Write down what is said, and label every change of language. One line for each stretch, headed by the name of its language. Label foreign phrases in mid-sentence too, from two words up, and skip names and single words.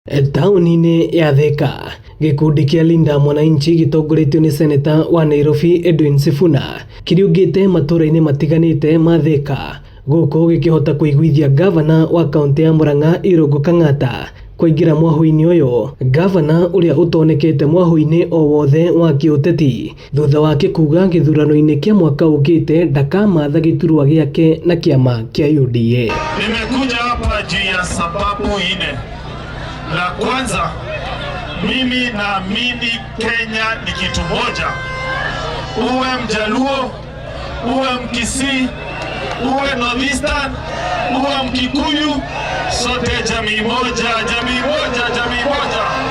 Kikuyu: Taũni-inĩ ya Thika, gĩkundi kĩa Linda Mwananchi gĩtongoretio nĩ seneta wa Nairobi Edwin Sifuna kĩriũngĩte matũra-inĩ matiganĩte ma Thika gũkũ gĩkĩhota kũiguithia gavana wa kaunti ya Murang'a Irũngũ Kang'ata kũingĩra mwahũ-inĩ ũyũ, gavana ũrĩa ũtonekete mwahũ-inĩ o wothe wa kĩũteti thutha wake kuga gĩthurano-inĩ kĩa mwaka ũkĩte ndakamatha gĩturwa gĩake na kĩama kĩa UDA.
Swahili: Nimekuja hapa juu ya sababu nne. La kwanza, mimi naamini Kenya ni kitu moja. Uwe Mjaluo, uwe Mkisii, uwe Northeastern, uwe Mkikuyu, sote jamii moja, jamii moja, jamii moja.